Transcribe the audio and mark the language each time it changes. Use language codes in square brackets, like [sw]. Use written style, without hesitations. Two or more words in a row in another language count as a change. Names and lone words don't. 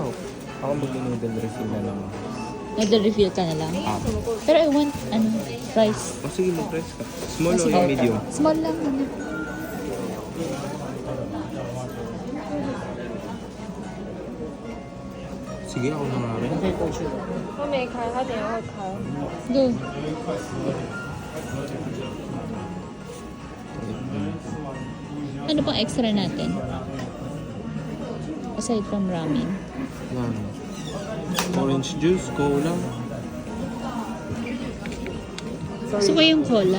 [tl] Ako mag- [en] noodle refill [tl] na lang. [en] Noodle refill [tl] ka na lang. Ah. Pero [en] I want, [tl] rice. Oh, sige, mag-price ka. Small Ah, o sige. yung medium? Small lang. Sige, ako na nga rin. [zh] 他没开，他等一下会开。 [tl] Go. Ano pang extra natin? [en] Aside from ramen. [tl] Yan. [en] Orange juice, [tl] cola. Gusto ko yung cola.